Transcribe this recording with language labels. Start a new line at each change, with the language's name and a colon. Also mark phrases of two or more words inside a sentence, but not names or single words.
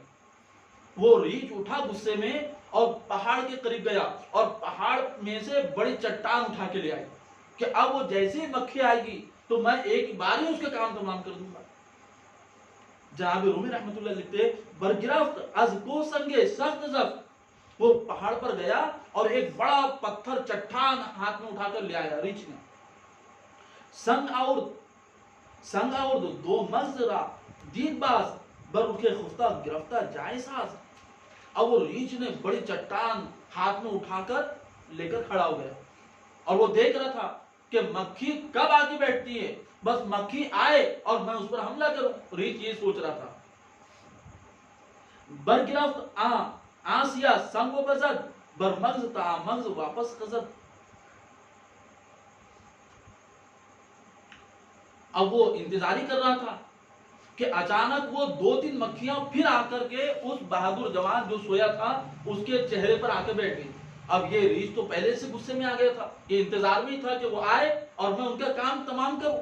Urdu: وہ ریچھ اٹھا غصے میں اور پہاڑ کے قریب گیا اور پہاڑ میں سے بڑی چٹان اٹھا کے لے آئی کہ اب وہ جیسی مکھی آئے گی تو میں ایک بار ہی اس کے کام تمام کر دوں گا. جناب رومی رحمت اللہ لکھتے،
Persian: برگرفت از کو سنگے سخت زفت.
Urdu: وہ پہاڑ پر گیا اور ایک بڑا پتھر چٹان ہاتھ میں اٹھا کر لے آیا ریچھ نے.
Persian: سنگ اور دو مغز را دید باز بر اٹھے خفتہ گرفتہ جائے ساز.
Urdu: اب وہ ریچھ نے بڑی چٹان ہاتھ میں اٹھا کر لے کر کھڑا ہو گیا اور وہ دیکھ رہا تھا کہ مکھی کب آ کے بیٹھتی ہے، بس مکھی آئے اور میں اس پر حملہ کروں. ریچھ یہ سوچ رہا تھا.
Persian: برگرفت آسیا سنگ و بزد بر مغز تا مغز واپس خزد.
Urdu: اب وہ انتظاری کر رہا تھا کہ اچانک وہ دو تین مکھیاں پھر آ کر کے اس بہادر جوان جو سویا تھا اس کے چہرے پر آ کے بیٹھ گئی. اب یہ ریچھ تو پہلے سے غصے میں آ گیا تھا، یہ انتظار میں ہی تھا کہ وہ آئے اور میں ان کا کام تمام کروں.